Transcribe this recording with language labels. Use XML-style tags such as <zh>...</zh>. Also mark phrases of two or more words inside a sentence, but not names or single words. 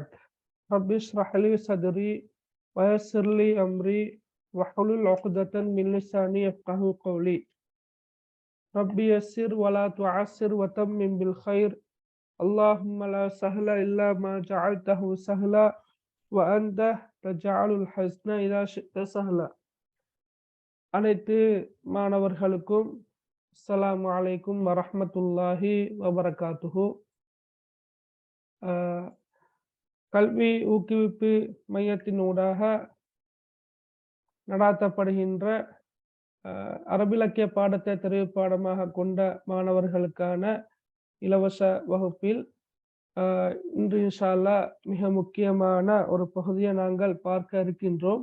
<ar>رب اشرح لي صدري ويسر لي أمري واحلل عقدة من لساني يفقهوا قولي. رب يسر ولا تعسر وتمم بالخير. اللهم لا سهل إلا ما جعلته سهلا وأنت تجعل الحزن إذا شئت سهلا.</ar> <ta>அனைத்து மாணவர்களுக்கும்</ta> <ar>السلام عليكم ورحمة الله وبركاته.</ar> <ta>கல்வி ஊக்குவிப்பு மையத்தினூடாக நடாத்தப்படுகின்ற அரபிலக்கிய பாடத்தை தெரிவு பாடமாக கொண்ட மாணவர்களுக்கான இலவச வகுப்பில் இன்று</ta> <ar>إن شاء الله</ar> <ta>மிக முக்கியமான ஒரு பகுதியை நாங்கள் பார்க்க இருக்கின்றோம்.</ta>